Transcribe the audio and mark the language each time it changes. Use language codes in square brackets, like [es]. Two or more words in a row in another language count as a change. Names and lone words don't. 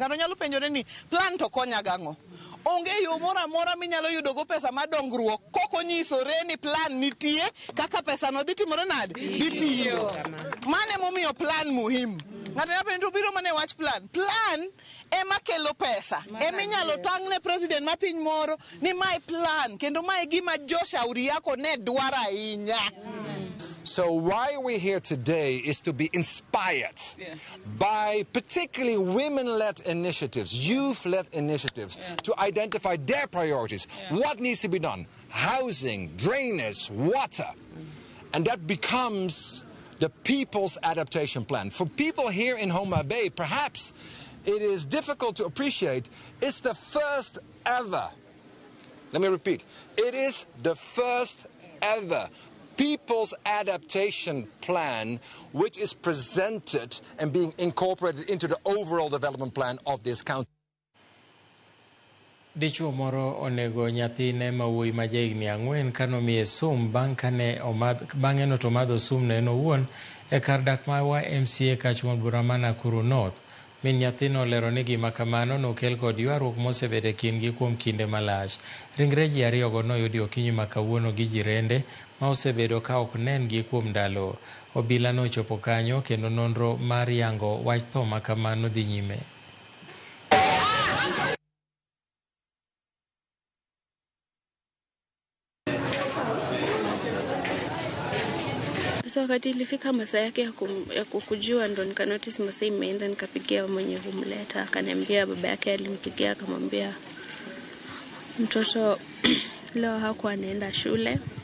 [luo] Ng'ato nyalo penjore ni plan to konya gang'o. Onge yo moro amora minyalo yudo go pesa madongruok koko nyisore ni plan nitie kaka pesa no dhi timore nade dhi tiyo. Mane momiyo plan muhimu. Ng'ato nyalo penjo biro mane wach plan. Plan ema kelo pesa. Ema inyalo tangne president ma piny moro ni [en] my plan [luo] kendo my gima jo Shauri Yako ne dwara ahinya. [en] So why we're here today is to be inspired by particularly women-led initiatives, youth-led initiatives, to identify their priorities. What needs to be done? Housing, drainage, water. And that becomes the People's Adaptation Plan. For people here in Homa Bay, perhaps it is difficult to appreciate, it's the first ever, let me repeat, it is the first ever People's Adaptation Plan, which is presented and being incorporated into the overall development plan of this county. [luo] Dichuo moro onego nyathine mawuoyi ma jahigni 4 kanomiye sum bang'e no to madho sum ne en owuon e kar dak mawa MCA Kachmon Bura ma Nakuru North. Min nyathino olero ni gima kamano nokel kod ywaruok mosebedo e kindgi kuom kinde malach. Ringre ji ariyogo noyudi okinyi ma kawuono gi jirende ma osebedo ka ok nengi kuom ndalo. Obila nochopo kanyo kendo nonro mar yango wach tho ma kamano dhi nyime. [sw] So wakati ilifika masaa yake ya kukujua ndo nikanotice masaa imeenda, nikapigia mwenye kumleta, akaniambia baba yake alimpigia akamwambia mtoto leo hakuwa anaenda shule.